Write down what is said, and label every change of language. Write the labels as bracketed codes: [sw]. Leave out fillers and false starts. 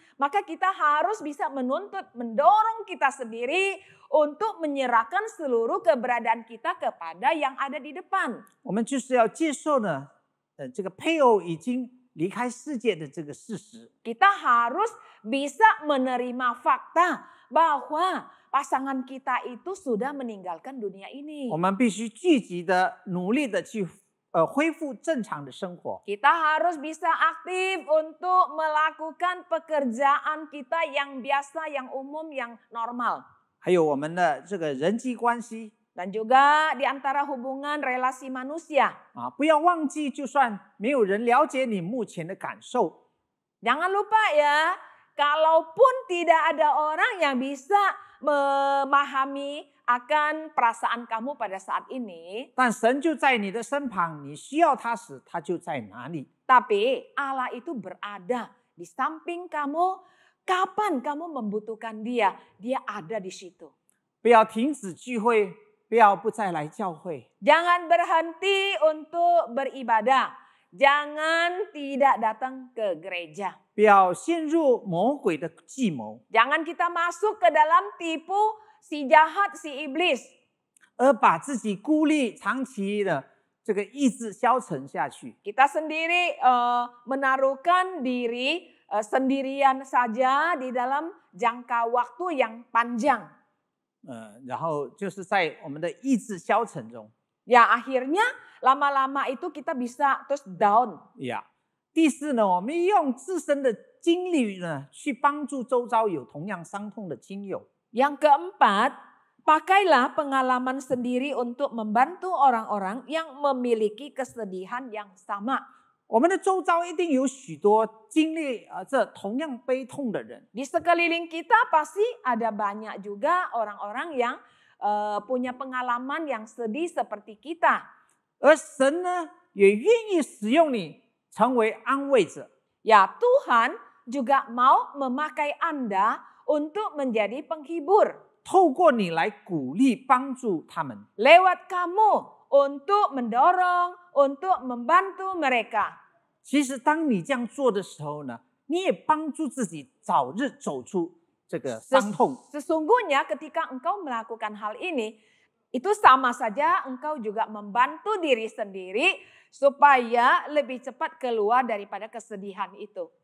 [id] Maka kita harus bisa mendorong kita sendiri untuk menyerahkan seluruh keberadaan kita kepada yang ada di depan. [zh] 我们就是要接受呢，这个配偶已经离开世界的这个事实。 [id] Kita harus bisa menerima fakta bahwa pasangan kita itu sudah meninggalkan dunia ini. [zh] 我们必须积极的、努力的去恢复正常的生活。 [id] Kita harus bisa aktif untuk melakukan pekerjaan kita yang biasa, yang umum, yang normal. [zh] 还有我们的这个人际关系 [id] Dan juga di antara hubungan relasi manusia. [zh] 不要忘记，就算没有人了解你目前的感受， [id] Jangan lupa ya, kalaupun tidak ada orang yang bisa memahami akan perasaan kamu pada saat ini, [zh] 但神就在你的身旁，你需要他时，他就在哪里。 [id] tapi Allah itu berada di samping kamu. Kapan kamu membutuhkan dia, dia ada di situ. [zh] 不要停止聚会，不要不再来教会。 [id] Jangan berhenti untuk beribadah. Jangan tidak datang ke gereja. [zh] 不要陷入魔鬼的计谋， [id] Jangan kita masuk ke dalam tipu si jahat, si iblis. [zh] 而把自己孤立，长期的这个意志消沉下去。 [id] Kita sendiri menaruhkan diri sendirian saja di dalam jangka waktu yang panjang. [zh] 然后就是在我们的意志消沉中。 [id] Ya akhirnya lama-lama itu kita bisa terus down. [zh] 第四呢，我们用自身的经历呢，去帮助周遭有同样伤痛的亲友。 [id] Yang keempat, pakailah pengalaman sendiri untuk membantu orang-orang yang memiliki kesedihan yang sama. [zh] 我们的周遭一定有许多经历这同样悲痛的人。 [id] Di sekeliling kita pasti ada banyak juga orang-orang yang punya pengalaman yang sedih seperti kita. [zh] 而神呢，也愿意使用你成为安慰者。 [id] Ya, Tuhan juga mau memakai Anda untuk menjadi penghibur. [zh] 透过你来鼓励帮助他们。 [id] Lewat kamu untuk mendorong, untuk membantu mereka. [zh] 其实当你这样做的时候呢，你也帮助自己早日走出这个伤痛。 [id] Sesungguhnya ketika engkau melakukan hal ini, itu sama saja engkau juga membantu diri sendiri supaya lebih cepat keluar daripada kesedihan itu.